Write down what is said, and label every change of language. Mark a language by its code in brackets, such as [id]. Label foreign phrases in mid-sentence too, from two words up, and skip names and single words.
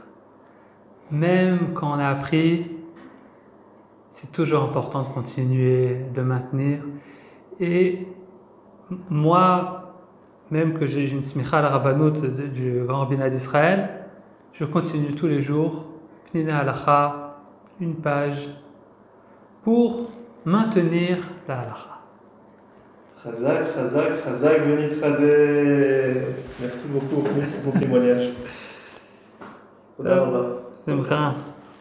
[fr] Même quand on a appris, c'est toujours important de continuer, de maintenir. Et moi, même que j'ai une smicha à la rabbanout du grand rabbinat d'Israël, je continue tous les jours, Pnina halacha, une page, pour maintenir la halacha. [he] חזק, חזק, חזק, ונתחזק. [fr] Merci beaucoup pour ton témoignage. C'est vrai.